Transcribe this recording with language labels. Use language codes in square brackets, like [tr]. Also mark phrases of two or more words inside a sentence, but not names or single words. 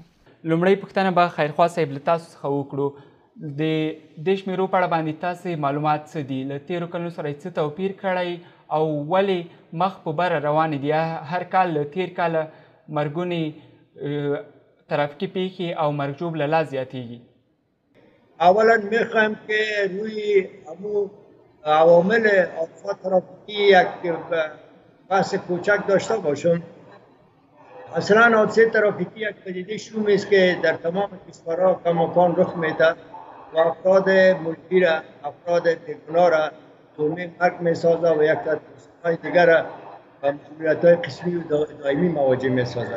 [ps] لومړی پوښتنه به خیرخوا صاحب له تاسو څخه وکړو. د دې شمیرو په اړه باندې تاسې معلومات څه دي؟ له تیرو کلونو سره یې څه توپیر کړی او ولې مخ په بره روانې دي؟ هر کال له تیر کاله مرګونې ترافیکي پیښې او مرګ ژوبله لا زیاتیږي. [fa] اولا میخوایم که روی همون عوامل آفات ترافیکی یک بحث کوچک داشته باشم. اصلا حادثه ترافیکی یک پدیده شومی است که در تمام کشورها کماکان رخ میده و افراد ملکی را، افراد بیگناه را تومه مرگ میسازد و یک های دیگر را به مسئولیت های قسمی و دائمی مواجه میسازد.